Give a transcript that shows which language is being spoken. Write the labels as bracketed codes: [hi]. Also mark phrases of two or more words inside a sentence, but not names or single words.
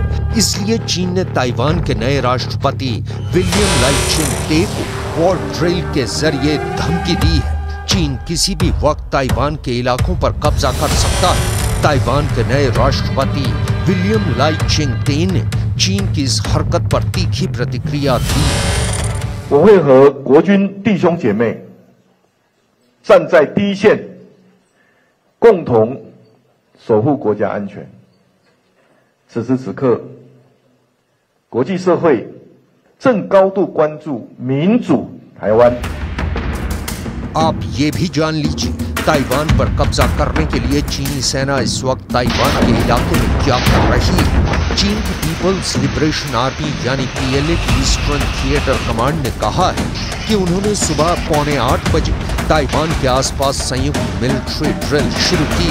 [hi] इसलिए चीन ने ताइवान के नए राष्ट्रपति विलियम लाई चिंग ते को [en] war drill [hi] के जरिए धमकी दी है। चीन किसी भी वक्त ताइवान के इलाकों पर कब्जा कर सकता है। ताइवान के नए राष्ट्रपति विलियम लाई चिंग ते ने चीन की इस हरकत पर तीखी प्रतिक्रिया दी। [zh] 我会和国军弟兄姐妹站在第一线，共同守护国家安全。此时此刻，国际社会正高度关注民主台湾。 [hi] आप ये भी जान लीजिए, ताइवान पर कब्जा करने के लिए चीनी सेना इस वक्त ताइवान के इलाके में क्या कर रही है। चीन की पीपल्स लिबरेशन आर्मी यानी PLA की ईस्टर्न थिएटर कमांड ने कहा है कि उन्होंने सुबह 7:45 बजे ताइवान के आसपास संयुक्त [en] military drill [hi] शुरू की।